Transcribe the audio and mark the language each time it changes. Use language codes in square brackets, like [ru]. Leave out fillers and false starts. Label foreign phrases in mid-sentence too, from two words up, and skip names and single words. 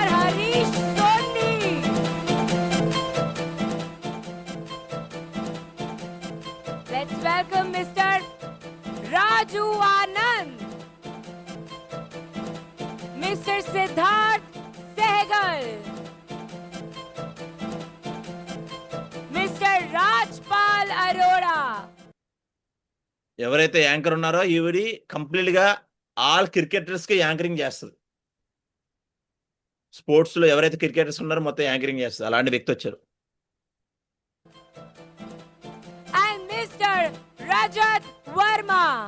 [en] Harish Soni? Let's welcome Mr. Raju Anand. Mr. Siddharth Sehgal. Mr. Rajpal Arora. [te] ఎవరైతే యాంకర్ ఉన్నారో ఈవిడి కంప్లీట్ గా [en] all cricketers [te] కి యాంకరింగ్ చేస్తుంది. స్పోర్ట్స్ లో ఎవరైతే క్రికెటర్స్ ఉన్నారో మొత్తం యాంకరింగ్ చేస్తుంది. అలాంటి వ్యక్తి వచ్చారు. [en] And Mr. Rajat Verma.